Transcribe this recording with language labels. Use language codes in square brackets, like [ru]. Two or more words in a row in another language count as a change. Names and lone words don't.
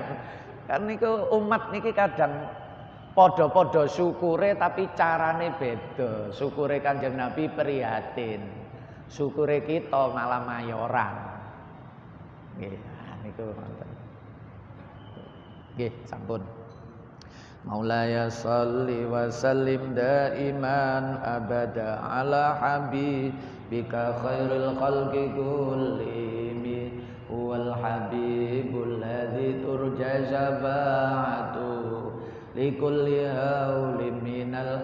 [jv] Kan niku umat niki kadang podo-podo syukure tapi carane beda. Syukure Kanjeng Nabi prihatin. Syukure kita malah mayoran. Nggih, niku wonten. Nggih, sampun. [ar] مولاي صل وسلم دائما أبدا على حبيبك خير الخلق كلهم هو الحبيب الذي ترجى شفاعته لكل هول من ال